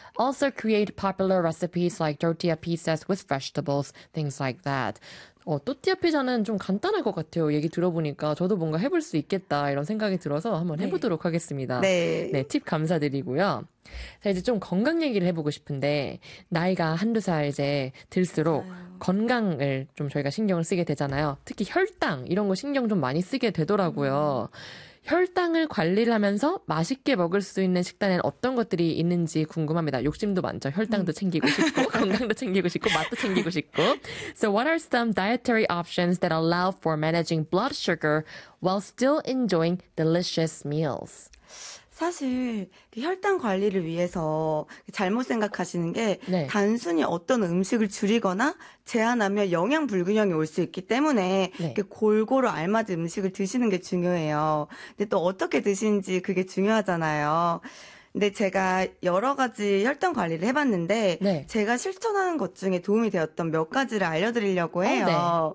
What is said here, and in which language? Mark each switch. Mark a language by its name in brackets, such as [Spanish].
[English] Also create popular recipes like tortilla pizzas with vegetables, things like that. [Korean] 또띠아 피자는 좀 간단할 것 같아요. 얘기 들어보니까 저도 뭔가 해볼 수 있겠다 이런 생각이 들어서 한번 해보도록 하겠습니다. 네, 팁 감사드리고요. 자, 이제 좀 건강 얘기를 해보고 싶은데, 나이가 한두 살 이제 들수록 건강을 좀 저희가 신경을 쓰게 되잖아요. 특히 혈당, 이런 거 신경 좀 많이 쓰게 되더라고요. 혈당을 관리를 하면서 맛있게 먹을 수 있는 식단엔 어떤 것들이 있는지 궁금합니다. 욕심도 많죠. 혈당도 챙기고 싶고, 건강도 챙기고 싶고, 맛도 챙기고 싶고. [English] So what are some dietary options that allow for managing blood sugar while still enjoying delicious meals? [Korean] 사실 혈당 관리를 위해서 잘못 생각하시는 게 단순히 어떤 음식을 줄이거나 제한하면 영양 불균형이 올수 있기 때문에 골고루 알맞은 음식을 드시는 게 중요해요. 근데 또 어떻게 드시는지 그게 중요하잖아요. 근데 제가 여러 가지 혈당 관리를 해봤는데 제가 실천하는 것 중에 도움이 되었던 몇 가지를 알려드리려고 해요.